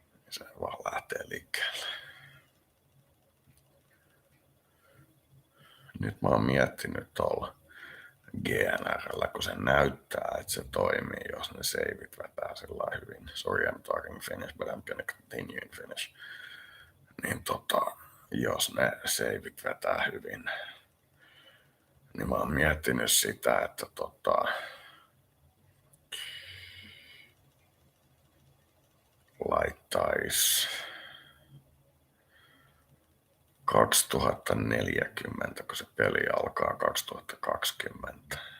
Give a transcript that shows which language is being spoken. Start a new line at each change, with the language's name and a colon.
Finnish: Se vaan lähtee liikkeelle. Nyt mä oon miettinyt tuolla, GNR:llä, kun se näyttää, että se toimii, jos ne saveit vetää sillä hyvin.
English: Sorry, I'm talking Finnish, but I'm gonna continue in Finnish.
Finnish: Niin jos ne saveit vetää hyvin, niin mä oon miettinyt sitä, että laittaisi 2040, kun se peli alkaa 2020.